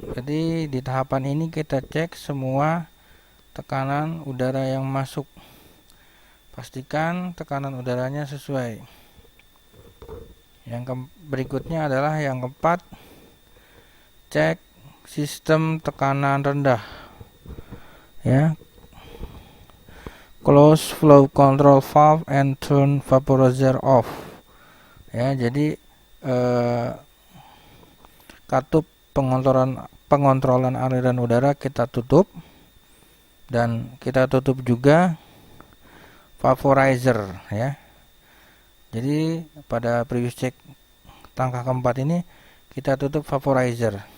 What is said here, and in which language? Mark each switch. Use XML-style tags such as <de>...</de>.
<id>Jadi di tahapan ini kita cek semua tekanan udara yang masuk. Pastikan tekanan udaranya sesuai. Yang berikutnya adalah yang keempat, cek sistem tekanan rendah. Ya.</id> <en>Close flow control valve and turn vaporizer off.</en> <id>Ya, jadi katup pengontrolan aliran udara kita tutup, dan kita tutup juga vaporizer ya. Jadi pada pre-use check langkah keempat ini kita tutup vaporizer.</id>